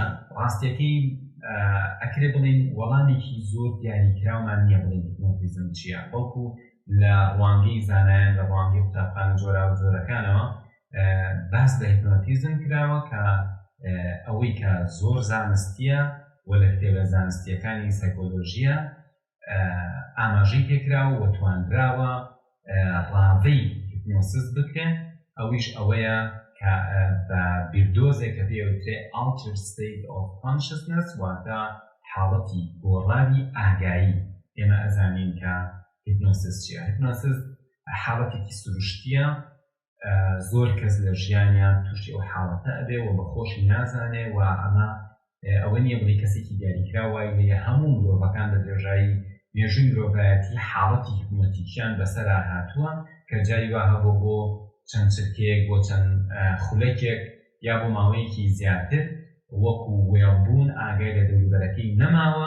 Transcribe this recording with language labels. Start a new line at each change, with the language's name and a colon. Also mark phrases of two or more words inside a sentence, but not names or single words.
Central Kurdish: ڕاستیەکەی ئەکرێ بڵین وەڵامێکی زۆر دیاریکراومان نییە بڵین هیپنۆتیزم چییە، بەڵکو لە ڕوانگەی زانایان لە ڕوانگەی قوتابخانە جۆرا و جۆرەکانەوە باس بە هیپنۆتیزم کراوە کە ئەوەی کە زۆر زانستیە و لە کتێبە زانستیەکانی سایکۆلۆژیە ئاماژەی پێکراوە و توانراوە ڕاوەی هیپنۆسیس بکرێن. ئەویش ئەوەیە کە بە بیردۆزێک کە پێوترێ
English: altered state of consciousness،
Central Kurdish: واتە حاڵەتی گۆڕاوی ئاگایی. ئێمە ئەزانین کە هیپنۆسیس چییە. هیپنۆسیس حاڵەتێکی سروشتیە، زۆر کەس لە ژیانیان تووشی ئەو حاڵەتە ئەبێ و بەخۆشی نازانێ و ئەمە ئەوە نییە بڵێ کەسێکی دیاریکرا وای لێ هەموو مرۆڤەکان بە درێژایی مێژووی مرۆڤایەتی حاڵەتی هیپنۆتیکیان بەسەرا هاتووە کە جاری وا هەبوو بۆ چەند چرکێک بۆ چەند خولەکێک یا بۆ ماوەیەکی زیاتر وەکو وێڵبوون ئاگای لە دەوروبەرەکەی نەماوە.